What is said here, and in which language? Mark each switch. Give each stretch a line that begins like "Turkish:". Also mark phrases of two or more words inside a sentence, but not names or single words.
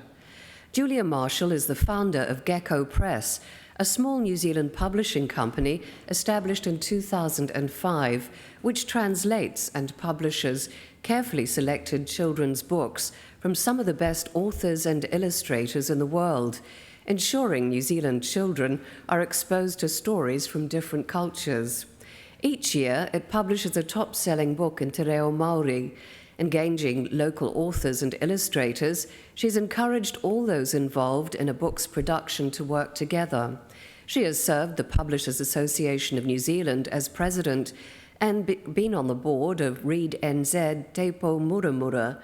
English: Julia Marshall is the founder of Gecko Press, a small New Zealand publishing company established in 2005, which translates and publishes carefully selected children's books from some of the best authors and illustrators in the world, ensuring New Zealand children are exposed to stories from different cultures. Each year, it publishes a top-selling book in
Māori: te reo Māori.
English: Engaging local authors and illustrators, she's encouraged all those involved in a book's production to work together. She has served the Publishers Association of New Zealand as president and been on the board of Read NZ Te Po Muramura.